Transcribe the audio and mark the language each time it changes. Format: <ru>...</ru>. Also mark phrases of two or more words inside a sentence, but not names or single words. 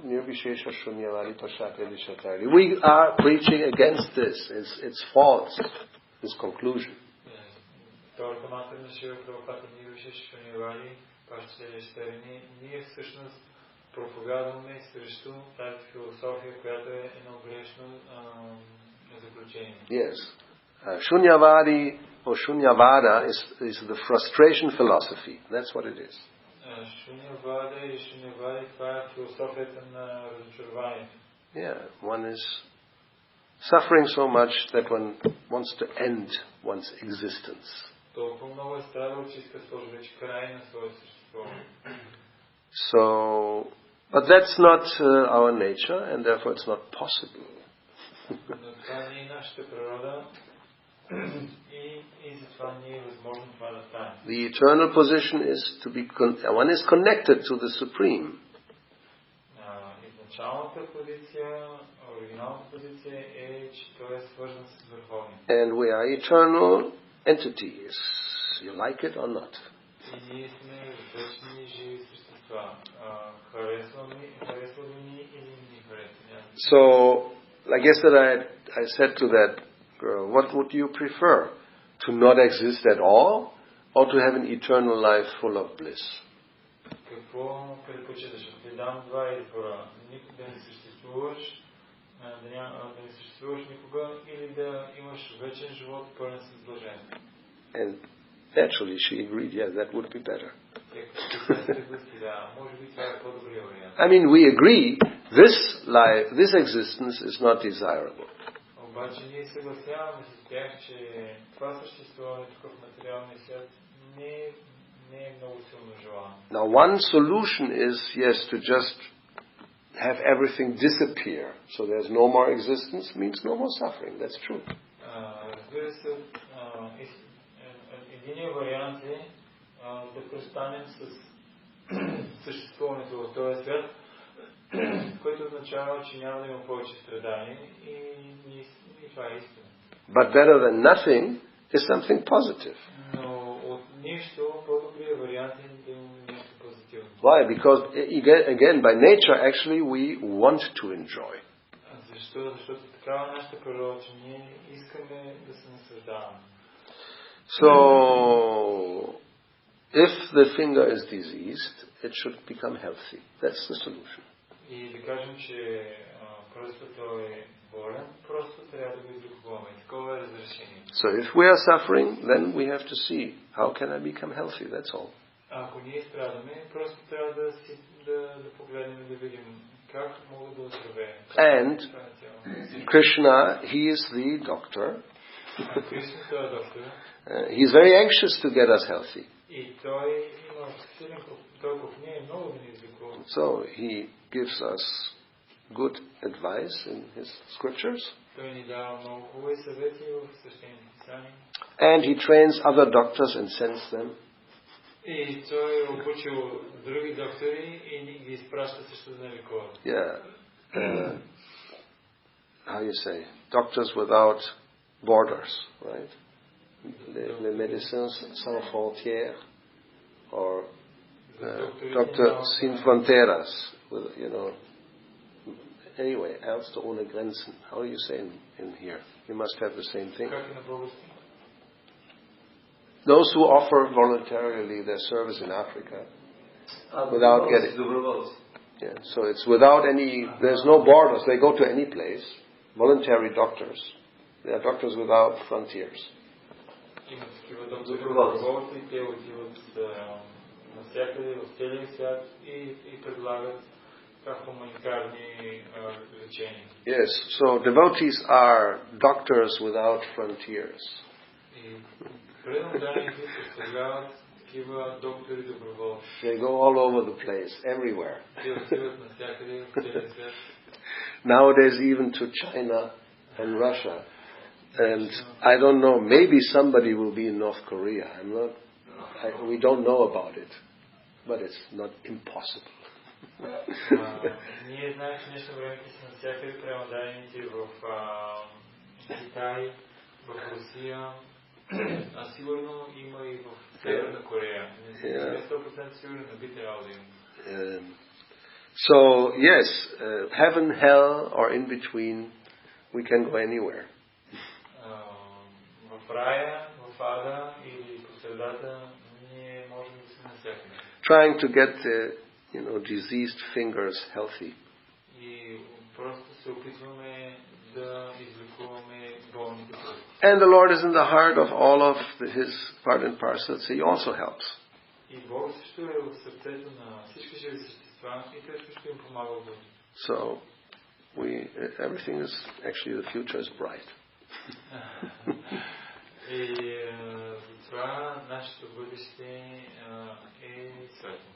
<sa>निर्विशेष शून्यवादि पाश्चात्यदेश तारिणे.</sa> <en>We are preaching against this. It's false, this conclusion.</en> <bg>Втората матер на Шива Прабхупада</bg> <sa>निर्विशेष शून्यवादि पाश्चात्यदेश तारिणे.</sa> <bg>Ние всъщност проповядваме срещу тази философия, която е едно грешно заключение.</bg> <en>Yes. Shunyavadi or Shunyavada is the frustration philosophy. That's what it is.</en> <bg>Шунявада и Шунявади, това е философията на разочарованието.</bg> <en>Yeah, one is suffering so much that one wants to end one's existence.</en> <bg>Толкова много е страдал, че иска да сложи вече край на своето съществуване.</bg> <en>So, but that's not our nature, and therefore it's not possible.</en> <bg>Но това не е нашата природа и затова не е възможно това да стане.</bg> <en>The eternal position is to be one is connected to the Supreme.</en> <bg>Изначалната позиция, оригиналната позиция е, че той е свързан с Върховния.</bg> <en>And we are eternal entities. You like it or not?</en> <bg>И ние сме вечни живи същества. Харесва ли ни или не харесва?</bg> <en>So, like yesterday I said to that girl, what would you prefer? To not exist at all, or to have an eternal life full of bliss?</en> <bg>Какво предпочиташ? Да ти дам два избора. Да не съществуваш, да не съществуваш никога, или да имаш вечен живот пълен с блаженство.</bg> <en>And naturally she agreed, yeah, that would be better. I mean, we agree, this life, this existence is not desirable.</en> <bg>Обаче ние съгласяваме с тях, че това съществуване тук в материалния свят не е много силно желано.</bg> <en>Now one solution is, yes, to just have everything disappear. So there's no more existence, means no more suffering. That's true.</en> <bg>Разбира се, единият вариант е да престанем с съществуването в този свят, което означава, че няма да има повече страдания и това е истина.</bg> <en>But better than nothing is something positive.</en> <bg>Но от нищо по-добрият вариант е да има нещо позитивно.</bg> <en>Why? Because again, by nature, actually, we want to enjoy.</en> <bg>Защо? Защото такава нашата природа, че ние искаме да се наслаждаваме.</bg> <en>So, if the finger is diseased, it should become healthy. That's the solution.</en> <bg>И да кажем, че пръстото е болен, просто трябва да го излекуваме. Такова е разрешение.</bg> <en>So if we are suffering, then we have to see, how can I become healthy? That's all.</en> <bg>Ако ние страдаме, просто трябва да погледнем и да видим как мога да оздравея.</bg> <en>And Krishna, he is the doctor.</en> <bg>Кришна той е доктор.</bg> <en>He is very anxious to get us healthy.</en> <bg>И той има силен толкова в нея много да ни излекува.</bg> <en>So he gives us good advice in his scriptures.</en> <bg>Той ни дава много хубави съвети в свещените писания.</bg> <en>And he trains other doctors and sends them.</en> <bg>И той е обучил други доктори и ги изпраща също да лекуват.</bg> <en>Yeah. How you say? Doctors without borders, right?</en> <fr>Les médecins sans frontières,</fr> <en>or</en> <es>Doctor sin fronteras,</es> <en>Anyway,</en> <de>Ärzte ohne Grenzen.</de> <en>How do you say in here? You must have the same thing. Those who offer voluntarily their service in Africa without getting... Yeah, so it's without any... There's no borders. They go to any place. Voluntary doctors. They are doctors without frontiers.</en> <bg>Има такива доктори доброволци, те отиват навсякъде в целия свят и предлагат хуманитарни лечения.</bg> <en>Yes, so devotees are doctors without frontiers.</en> <bg>И преданните представляват такива доктори доброволци.</bg> <en>They go all over the place, everywhere.</en> <bg>Те отиват навсякъде в целия свят.</bg> <en>Nowadays even to China and Russia. And I don't know, maybe somebody will be in North Korea. We don't know about it. But it's not impossible.</en> <bg>Ние знаем, че днешно време са навсякъде преводаните в Китай, в Русия, а сигурно има и в Северна Корея. Не 100% сигурно, но би трябвало да има.</bg> <en>So, yes, heaven, hell, or in between, we can go anywhere.</en> <bg>В рая, в ада или по средата, ние можем да сме навсякъде.</bg> <en>Trying to get the, diseased fingers healthy.</en> <bg>И просто се опитваме да излекуваме болните пръсти.</bg> <en>And the Lord is in the heart of all of His part and parcels. He also helps.</en> <bg>И Бог също е в сърцето на всички живи същества и той също им помага в бъдеще.</bg> <en>So, everything is, actually the future is bright.</en> <bg>И това нашето бъдеще е светло.</bg>